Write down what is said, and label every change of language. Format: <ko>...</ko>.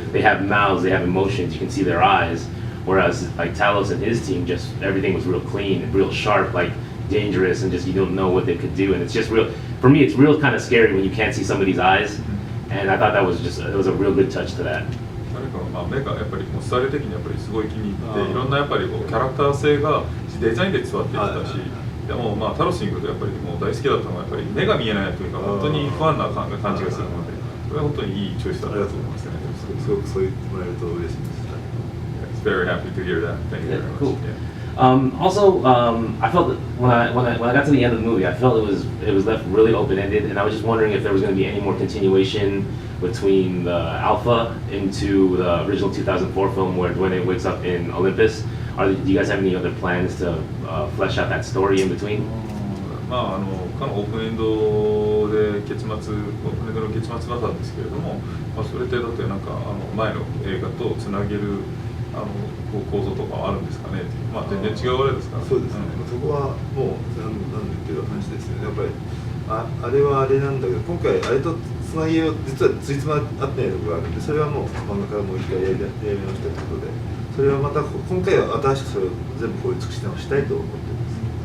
<en>They have mouths, they have emotions, you can see their eyes. Whereas Talos and his team, just everything was real clean, real sharp, dangerous, and just you don't know what they could do. And it's just real. For me, it's real kind of scary when you can't see somebody's eyes. And I thought that was it was a real good touch to that.</en> <ja>目がやっぱりスタイル的にやっぱりすごい気に入って、いろんなやっぱりキャラクター性がデザインで伝わってきたし、でもタロスに行くとやっぱりもう大好きだったのはやっぱり目が見えないというか本当に不安な感じがするので、これは本当にいいチョイスだったと思いますね。すごくそう言ってもらえると嬉しいです。</ja> <en>Very happy to hear that. Thank you very much. Cool. Yeah. Also, I felt that when I got to the end of the movie, I felt it was left really open ended, and I was just wondering if there was going to be any more continuation between the Alpha into the original 2004 film where Dwayne wakes up in Olympus. Do you guys have any other plans to flesh out that story in between?</en> <ja>まあかのオープンエンドでオープンエンドの結末だったんですけれども、まあそれってだってなんか前の映画とつなげる構造とかはあるんですかね。まあ全然違うあれですから。そうですね。そこはもうなんでっていう話ですよね。やっぱりあれはあれなんだけど、今回あれとつなぎを実はついつま合ってないところがあるんで、それはもう漫画からもう一回やり直したということで、それはまた今回は新しくそれを全部こういう尽くし直したいと思っています。</ja>